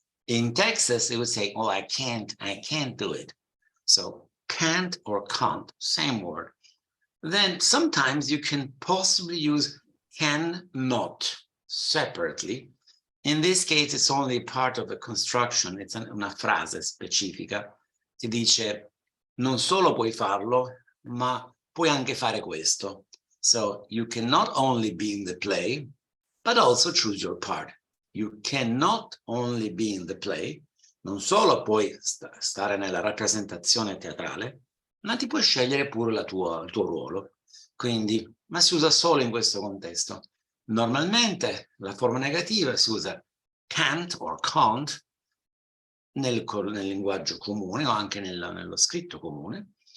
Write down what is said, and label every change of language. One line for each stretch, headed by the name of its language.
English: In Texas, they would say, oh, I can't do it. So can't or can't, same word. Then sometimes you can possibly use cannot separately. In this case, it's only part of the construction.
Italian: It's una frase specifica. Si dice, non solo puoi farlo, ma puoi anche fare questo.
English: So you can not only be in the play, but also choose your part. You cannot only be in the play,
Italian: non solo puoi stare nella rappresentazione teatrale, ma ti puoi scegliere pure il tuo ruolo. Quindi, ma si usa solo in questo contesto. Normalmente la forma negativa si usa can't or can't nel linguaggio comune o anche nello scritto comune.